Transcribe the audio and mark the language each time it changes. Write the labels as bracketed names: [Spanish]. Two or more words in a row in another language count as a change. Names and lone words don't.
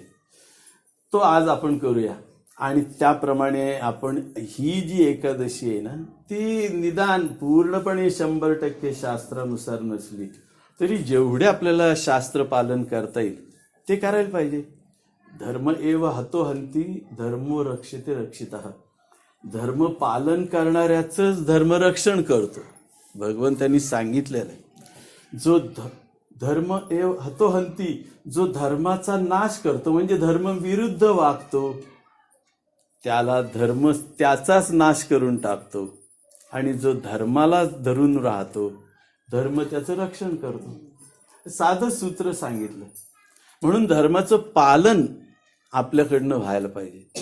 [Marathi] तो आज आपण करूया. आणि त्याप्रमाणे आपण ही जी एकादशी आहे ना ती निदान पूर्णपणे 100% शास्त्रानुसार नसली तरी जेवढे आपल्याला शास्त्र पालन करता येईल ते करायला पाहिजे. [Sanskrit] धर्म एव हतो हंती धर्मो रक्षते रक्षितः. [Marathi] धर्म पालन करणाऱ्याचंच धर्मरक्षण करतो. भगवंतांनी सांगितलेलं आहे, जो [Sanskrit] धर्म एव हतो हंती, [Marathi] जो धर्माचा नाश करतो म्हणजे धर्म विरुद्ध वागतो, त्याला धर्म त्याचाच नाश करून टाकतो. आणि जो धर्माला धरून राहतो, धर्म त्याचं रक्षण करतो. साधं सूत्र सांगितलं. म्हणून धर्माचं पालन आपल्याकडनं व्हायला पाहिजे.